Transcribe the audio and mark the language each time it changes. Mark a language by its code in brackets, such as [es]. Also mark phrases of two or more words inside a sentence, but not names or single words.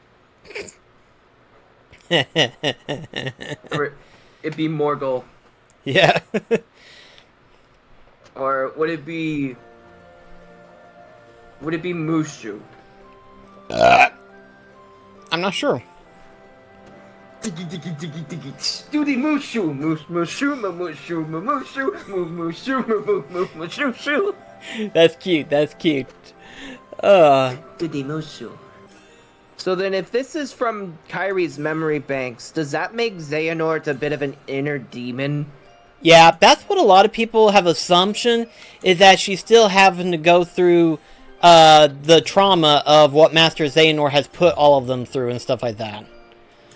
[en] Or it'd be Morgul. Yeah. Or would it be Mushu? I'm not sure. Diggy diggy diggy diggy. Doody Mushu. Mushu Mushu Mushu Mushu Mushu. That's cute. That's cute. Doody Mushu. So then if this is from Kyrie's memory banks, does that make Xehanort a bit of an inner demon? Yeah, that's what a lot of people have assumption, is that she's still having to go through the trauma of what Master Xehanort has put all of them through and stuff like that.